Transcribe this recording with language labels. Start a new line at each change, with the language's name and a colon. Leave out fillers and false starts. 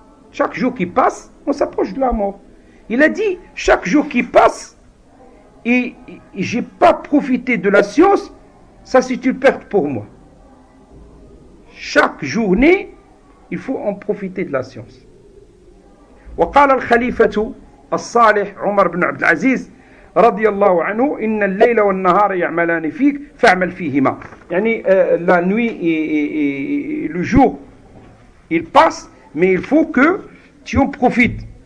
French: Chaque jour qui passe on s'approche de la mort. Il a dit chaque jour qui passe et j'ai pas profité de la science, ça c'est une perte pour moi. Chaque journée il faut en profiter de la science.
Arabic: وقال الخليفة الصالح عمر بن عبد العزيز رضي الله عنه إن الليل والنهار يعملان فيك فاعمل فيهما.
French: يعني la nuit et le jour il passe mais il faut que tu en profites.